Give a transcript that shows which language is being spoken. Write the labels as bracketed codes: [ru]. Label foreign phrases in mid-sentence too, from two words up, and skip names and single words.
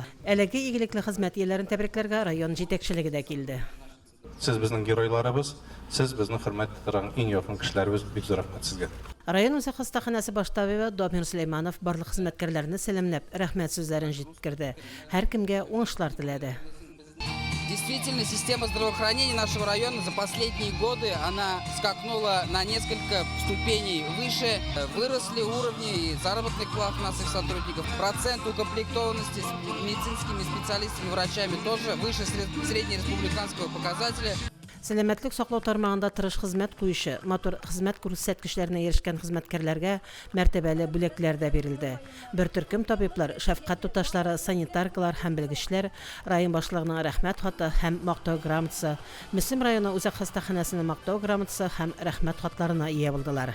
[tt] Әлеге игелекле хезмәт ияләрен тәбрикләргә район җитәкчелеге дә килде. Сез безнең геройларыбыз, сез безнең хөрмәт итәргән иң якын кешеләребез, бик зур рәхмәт сезгә. Район үзәк хастаханәсе баштабы Дамир Сөләйманов барлык хезмәткәрләрне сәламләп, рәхмәт сүзләрен җиткерде. Һәр кемгә уңышлар теләде. [ru] Действительно, система здравоохранения нашего района за последние годы она скакнула на несколько ступеней выше. Выросли уровни и заработных плат наших сотрудников. Процент укомплектованности с медицинскими специалистами, врачами тоже выше среднереспубликанского показателя. [tt] Сәламәтлек саклау тармагында тырыш хезмәт куючы, матур хезмәт күрсәткечләренә ирешкән хезмәткәрләргә мәртәбәле бүләкләр дә бирелде. Бер төркем табиблар, шәфкать туташлары, санитаркалар һәм белгечләр район башлыгының рәхмәт хаты һәм мактау грамотасы, Мөслим районы үзәк хастаханәсенең мактау грамотасы һәм рәхмәт хатларына ия булдылар.